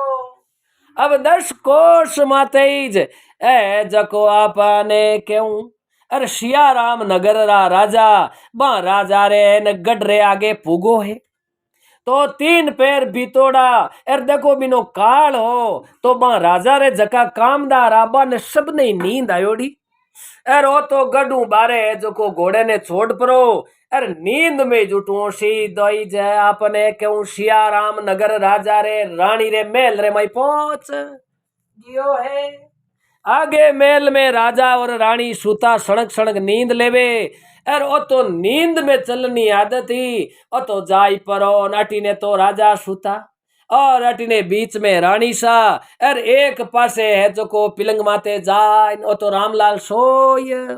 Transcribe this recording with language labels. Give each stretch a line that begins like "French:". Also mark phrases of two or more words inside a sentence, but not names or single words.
Rajasthani: अब 10 कोस माते ए जको आपने क्यों अरे सियाराम नगर रा राजा बा राजा रे न गढ़ रे आगे पुगो है तो 3 पैर बीतोड़ा एर देखो बिनो काल हो तो बा राजा रे जका कामदार आबा ने सब ने नींद आयोड़ी एर ओ तो गडू बारे जो को घोड़े ने छोड़ परो एर नींद में जुटू सी दई जाए आपने क्यों सियाराम नगर राजा रे रानी रे महल रे मई पहुंच गियो है आगे महल में राजा और रानी सूता सड़क सड़क नींद लेवे अर ओ तो नींद में चलनी आदत ही ओ तो जाई परो अटी ने तो राजा सूता और अटी ने बीच में रानी सा अर एक पासे है जो को पिलंग माते जाए ओ तो रामलाल सोय